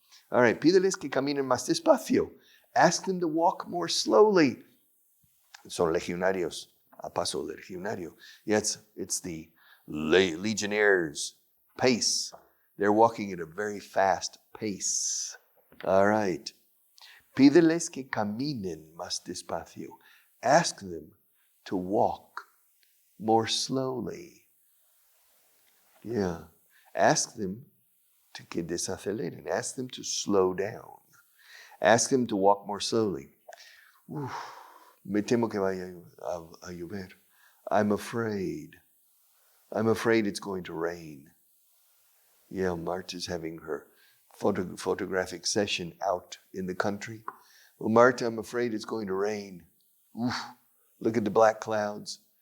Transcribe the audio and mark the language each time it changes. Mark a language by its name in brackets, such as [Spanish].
[English] All right, [Spanish] pídeles que caminen más despacio. [English] Ask them to walk more slowly. [Spanish] Son legionarios, a paso del legionario. [English] Yeah, it's the legionnaires' pace. They're walking at a very fast pace. All right. [Spanish] Pídeles que caminen más despacio. [English] Ask them to walk more slowly. Yeah. Ask them to [Spanish] que desaceleren. [English] Ask them to slow down. Ask them to walk more slowly. [Spanish] Me temo que vaya a llover. [English] I'm afraid it's going to rain. Yeah, Marta's having her photographic session out in the country. Well, Marta, I'm afraid it's going to rain. Look at the black clouds.